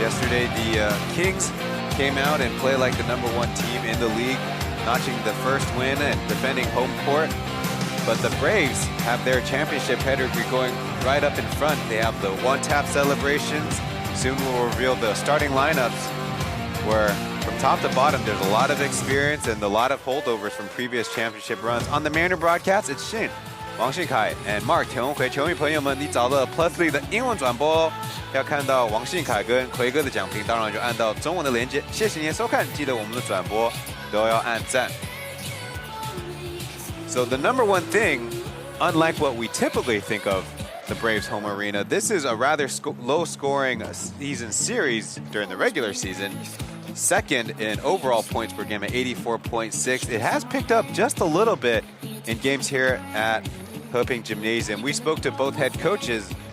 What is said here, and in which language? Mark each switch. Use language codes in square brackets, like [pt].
[en] Yesterday, the Kings came out and played like the #1 team in the league, notching the first win and defending home court. But the Braves have their championship pedigree going right up in front. They have the one-tap celebrations. Soon we'll reveal the starting lineups, where from top to bottom, there's a lot of experience and a lot of holdovers from previous championship runs. On the Mandarin broadcast, it's Chen, [zh] 王信凯 and Mark 田宏奎。球迷朋友们，你找了 Plus League 的英文转播哦，要看到王信凯跟奎哥的讲评，当然就按到中文的连接。谢谢您的收看，记得我们的转播都要按赞。 [en] So the #1 thing, unlike what we typically think of the Braves home arena, this is a rather low-scoring season series during the regular season. Second in overall points per game at 84.6. It has picked up just a little bit in games here at Hoping Gymnasium. We spoke to both head coaches